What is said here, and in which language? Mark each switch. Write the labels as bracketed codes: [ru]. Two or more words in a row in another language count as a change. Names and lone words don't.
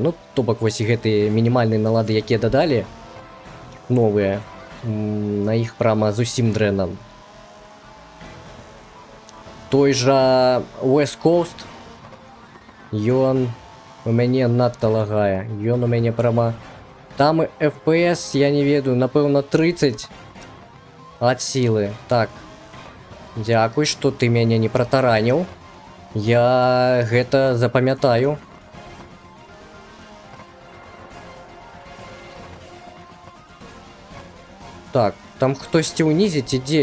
[be] Ну, то бок вось гэтыя мінімальныя налады, якія дадалі, новыя, на іх прямо зусім дрэнна. Той жа West Coast, ён у мяне надта лагае. Ён у мяне прямо... Там FPS, я не ведаю, напэўна 30 ад сілы. Так. Дзякуй, што ты мяне не пратараніў. Я гэта запамятаю. Так, там хтосьці ўнізе ці дзе?